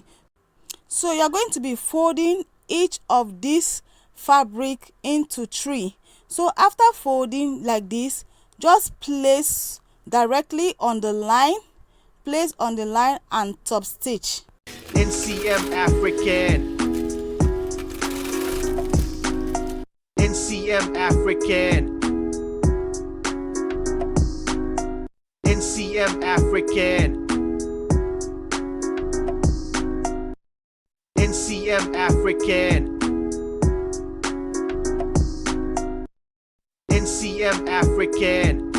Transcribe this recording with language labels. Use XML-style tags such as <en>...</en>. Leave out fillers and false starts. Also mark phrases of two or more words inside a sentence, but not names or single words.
<en>So you're going to be folding each of these fabric into 3. So after folding like this, just place directly on the line, place on the line and top stitch. NCM Afrik-Ann, NCM Afrik-Ann, NCM Afrik-Ann, NCM Afrik-Ann, NCM Afrik-Ann.</en>